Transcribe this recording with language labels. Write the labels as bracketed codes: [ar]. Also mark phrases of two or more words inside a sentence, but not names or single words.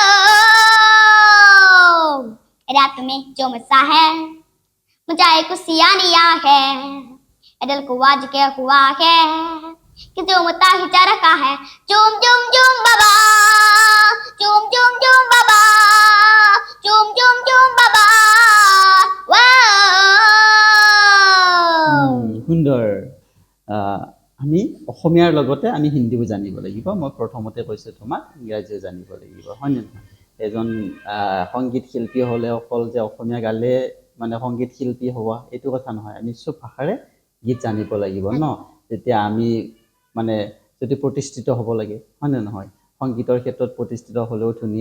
[hi] रात में जो मसा है मुझे खुशियां नहीं है दिल को आज क्या हुआ है कि जो मता खिंचा रखा है झूम झूम झूम बाबा झूम झूम झूम बाबा झूम झूम झूम बाबा [as] সুন্দৰ আমি অসমীয়াৰ লগতে আমি হিন্দীও জানিব লাগিব মই প্ৰথমতে কৈছোঁ তোমাক ইংৰাজীও জানিব লাগিব হয় নে নহয় এজন সংগীত শিল্পী হ'লে অকল যে অসমীয়া গালে মানে সংগীত শিল্পী হোৱা এইটো কথা নহয় আমি চব ভাষাৰে গীত জানিব লাগিব ন তেতিয়া আমি মানে যদি প্ৰতিষ্ঠিত হ'ব লাগে হয় নে নহয় সংগীতৰ ক্ষেত্ৰত প্ৰতিষ্ঠিত হ'লেও ধুনীয়া